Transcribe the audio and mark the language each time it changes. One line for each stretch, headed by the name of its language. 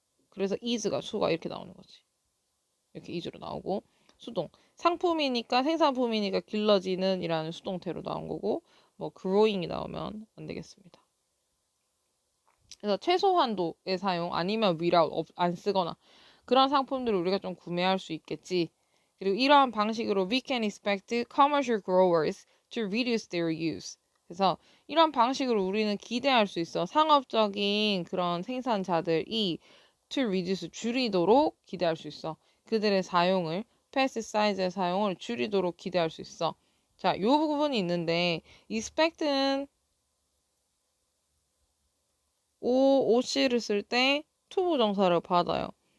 Korean: 그래서 is가 수가 이렇게 나오는 거지. 이렇게 is로 나오고 수동 상품이니까 생산품이니까 길러지는 이라는 수동태로 나온 거고 뭐 growing이 나오면 안 되겠습니다. 그래서 최소한도의 사용 아니면 without 안 쓰거나 그런 상품들을 우리가 좀 구매할 수 있겠지. 그리고 이러한 방식으로
English: we can expect commercial growers to reduce their use.
Korean: 그래서 이런 방식으로 우리는 기대할 수 있어. 상업적인 그런 생산자들이
English: to reduce
Korean: 줄이도록 기대할 수 있어. 그들의 사용을 pesticide의 사용을 줄이도록 기대할 수 있어. 자, 이 부분이 있는데 expect는 OC를 쓸 때 투부정사를 받아요.